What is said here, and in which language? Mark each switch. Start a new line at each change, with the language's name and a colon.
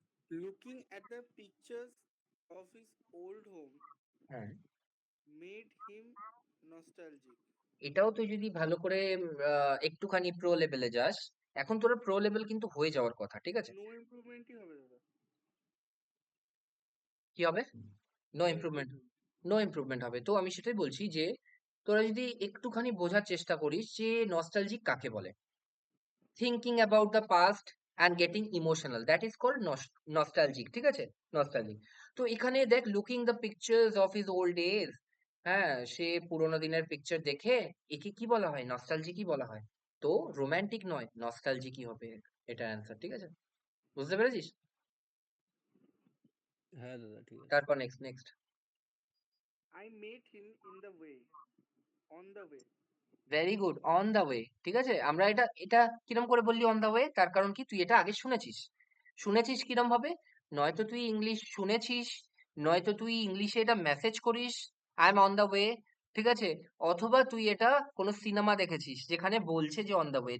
English: Looking at the pictures of his old home,
Bangla: হ্যাঁ,
English: made him nostalgic.
Bangla: এটাও তুই যদি ভালো করে একটুখানি প্রো লেভেলে যাস, এখন তোর প্রো লেভেল কিন্তু হয়ে যাওয়ার কথা, ঠিক আছে? নো ইমপ্রুভমেন্টই হবে দাদা। কি হবে? No
English: No improvement. Improvement. No improvement
Bangla: হবে। তো আমি সেটাই বলছি যে তোরা যদি একটুখানি বোঝার চেষ্টা করিস যে নস্টালজিক কাকে বলে।
English: thinking about the past and getting emotional, that is called nostalgic,
Bangla: ঠিক আছে?
English: Nostalgic.
Bangla: তো এখানে দেখ,
English: looking the pictures of his old days,
Bangla: হ্যাঁ, সে পুরোনো দিনের পিকচার দেখে একে কি বলা হয়? নস্টালজিকই বলা হয়। তো রোমান্টিক নয়, নস্টালজিকই হবে এটা অ্যান্সার, ঠিক আছে? বুঝতে পেরেছিস? হ্যাঁ দাদা, ঠিক আছে। তারপর next next.
English: I met him in the way, on the way. Very good, on the way,
Bangla: ঠিক আছে? আমরা এটা এটা কিরম করে বললি অন দা ওয়ে? তার কারণ কি, তুই এটা আগে শুনেছিস। শুনেছিস কিরম ভাবে? নয়তো তুই ইংলিশ শুনেছিস, নয়তো তুই ইংলিশে এটা মেসেজ করিস,
English: I am on the way,
Bangla: ঠিক আছে? অথবা তুই এটা কোনো সিনেমা দেখেছিস যেখানে বলছে যে অন দা ওয়ে।